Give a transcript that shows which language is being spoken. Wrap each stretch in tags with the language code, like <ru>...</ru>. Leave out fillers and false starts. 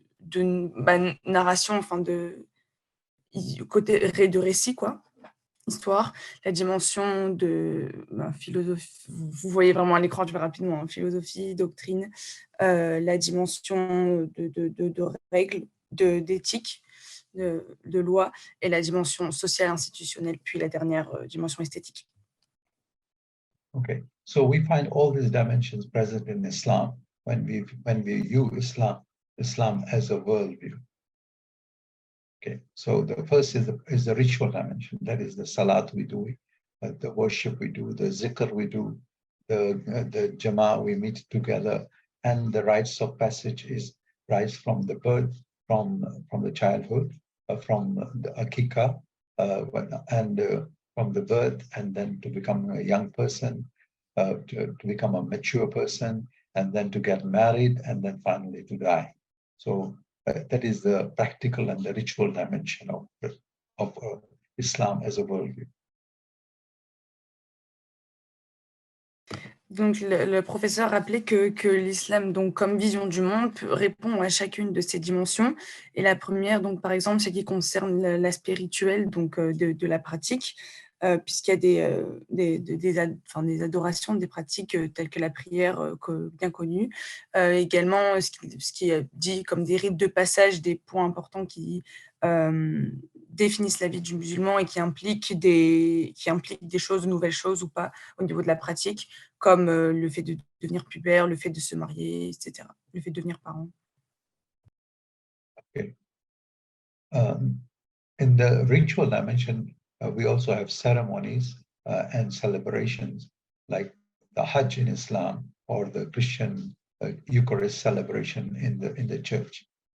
<fr>de narration, enfin côté de récit, quoi, histoire, la dimension de philosophie, vous voyez vraiment à l'écran, je vais rapidement, philosophie, doctrine, la dimension de règles, d'éthique, de loi, et la dimension sociale, institutionnelle, puis la dernière dimension esthétique.</fr> <en>Okay, so we find all these dimensions present in Islam when we view Islam as a worldview. Okay, so the first is the ritual dimension. That is the salat we do, the worship we do, the zikr we do, the jama'ah we meet together, and the rites of passage is rise from the birth, from the childhood, from the akika, and from the birth, and then to become a young person, to become a mature person, and then to get married, and then finally to die. So that is the practical and the ritual dimension of Islam as a worldview.</en> <fr>Donc, le professeur rappelait que l'islam, donc, comme vision du monde, répond à chacune de ces dimensions. Et la première, donc, par exemple, c'est qui concerne l'aspect rituel, donc, de la pratique, puisqu'il y a des adorations, des pratiques telles que la prière bien connue. Également, ce qui est dit comme des rites de passage, des points importants qui définissent la vie du musulman et qui impliquent des choses, de nouvelles choses ou pas au niveau de la pratique, comme le fait de devenir pubère, le fait de se marier, etc., le fait de devenir parent.</fr> <en>Okay. In the ritual dimension, we also have ceremonies and celebrations like the Hajj in Islam or the Christian Eucharist celebration in the church.</en>